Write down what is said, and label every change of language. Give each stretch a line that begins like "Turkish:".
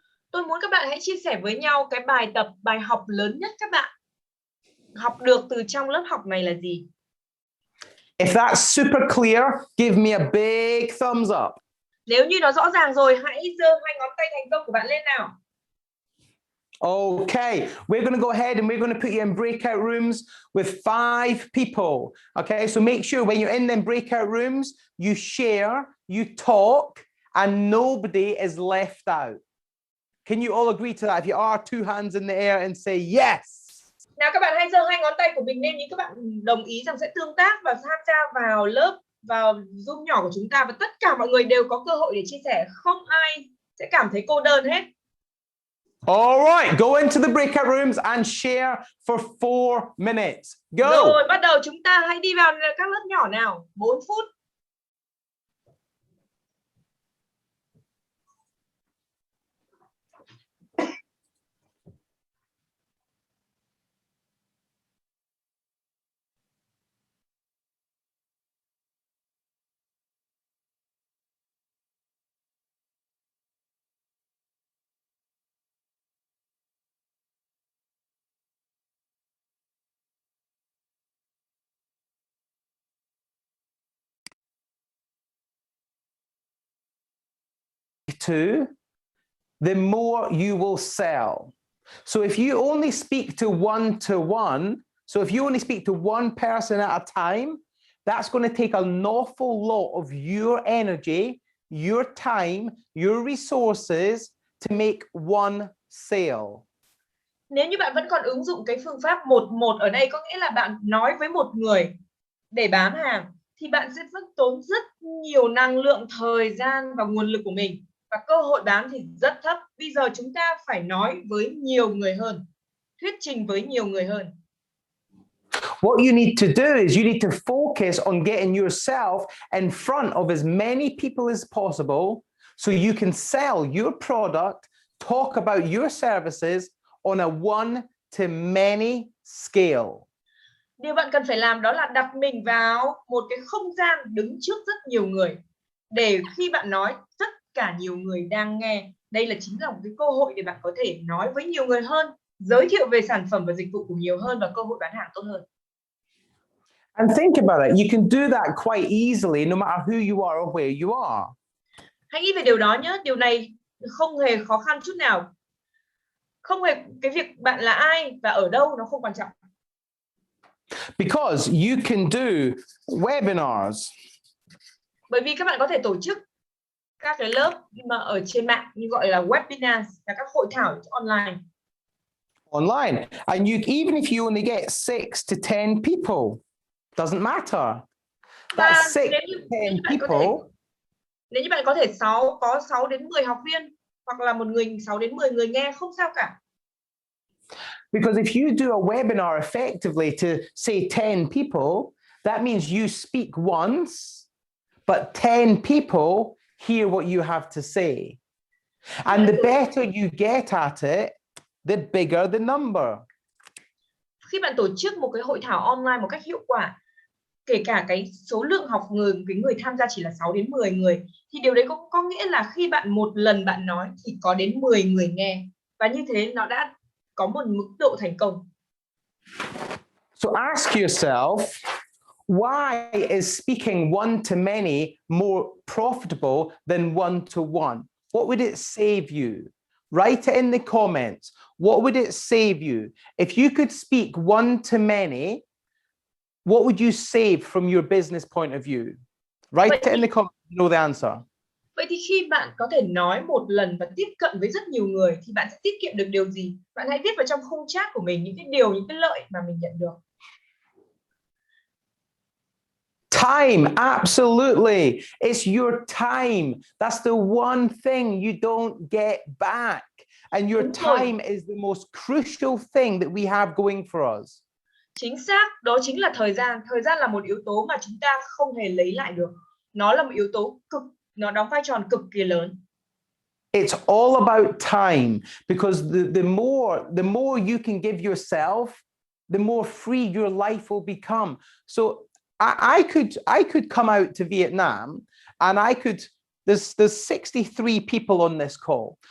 Vietnamese: Tôi muốn các bạn hãy chia sẻ với nhau cái bài tập, bài học lớn nhất các bạn học được từ trong lớp học này là gì?
English: If that's super clear, give me a big thumbs up.
Vietnamese: Nếu như nó rõ ràng rồi, hãy giơ 2 ngón tay thành công của bạn lên nào.
English: Okay, we're going to go ahead and we're going to put you in breakout rooms with 5 people. Okay, so make sure when you're in them breakout rooms, you share, you talk, and nobody is left out. Can you all agree to that? If you are, 2 hands in the air and say yes.
Vietnamese: Nào các bạn hãy giơ 2 ngón tay của mình lên nếu các bạn đồng ý rằng sẽ tương tác và tham gia vào lớp, vào Zoom nhỏ của chúng ta, và tất cả mọi người đều có cơ hội để chia sẻ, không ai sẽ cảm thấy cô đơn hết.
English: All right, go into the breakout rooms and share for 4 minutes. Go.
Vietnamese: Rồi, bắt đầu chúng ta hãy đi vào các lớp nhỏ nào. 4 phút.
English: To, the more you will sell. So if you only speak to one, so if you only speak to one person at a time, that's going to take an awful lot of your energy, your time, your resources to make one sale.
Vietnamese: Nếu như bạn vẫn còn ứng dụng cái phương pháp 1-1 ở đây, có nghĩa là bạn nói với một người để bán hàng, thì bạn sẽ tốn rất nhiều năng lượng, thời gian và nguồn lực của mình. Và cơ hội bán thì rất thấp. Bây giờ chúng ta phải nói với nhiều người hơn, thuyết trình với nhiều người hơn.
English: What you need to do is you need to focus on getting yourself in front of as many people as possible so you can sell your product, talk about your services on a one-to-many scale.
Vietnamese: Điều bạn cần phải làm đó là đặt mình vào một cái không gian đứng trước rất nhiều người, để khi bạn nói tất cả nhiều người đang nghe. Đây là chính là một cái cơ hội để bạn có thể nói với nhiều người hơn, giới thiệu về sản phẩm và dịch vụ của nhiều hơn và cơ hội bán hàng tốt hơn.
English: And think about it, you can do that quite easily no matter who you are or where you are.
Vietnamese: Hãy nghĩ về điều đó nhé, điều này không hề khó khăn chút nào. Không hề, cái việc bạn là ai và ở đâu nó không quan trọng.
English: Because you can do webinars.
Vietnamese: Bởi vì các bạn có thể tổ chức các cái lớp mà ở trên mạng như gọi là webinars, là các hội thảo online.
English: Online, and even if you only get 6 to 10 people, doesn't matter. That's 6 to 10 people.
Vietnamese: Nếu như bạn có thể có 6 đến 10 học viên hoặc là 6 đến 10 người nghe, không sao cả.
English: Because if you do a webinar effectively to say 10 people, that means you speak once, but 10 people hear what you have to say. And the better you get at it, the bigger the number.
Vietnamese: Khi bạn tổ chức một cái hội thảo online một cách hiệu quả, kể cả cái số lượng người tham gia chỉ là 6 đến 10 người, thì điều đấy cũng có nghĩa là khi bạn một lần bạn nói thì có đến 10 người nghe, và như thế nó đã có một mức độ thành công.
English: So ask yourself, why is speaking one to many more profitable than one to one? What would it save you? Write it in the comments. What would it save you? If you could speak one to many, what would you save from your business point of view? Write it in the comments, you know the answer.
Vietnamese: Vậy thì khi bạn có thể nói một lần và tiếp cận với rất nhiều người thì bạn sẽ tiết kiệm được điều gì? Bạn hãy viết vào trong khung chat của mình những cái lợi mà mình nhận được.
English: Time, absolutely. It's your time. That's the one thing you don't get back. And your time is the most crucial thing that we have going for us.
Vietnamese: Chính xác, đó chính là thời gian. Thời gian là một yếu tố mà chúng ta không hề lấy lại được. Nó là một yếu tố nó đóng vai trò cực kỳ lớn.
English: It's all about time, because the more you can give yourself, the more free your life will become. So I could come out to Vietnam, and there's 63 people on this call.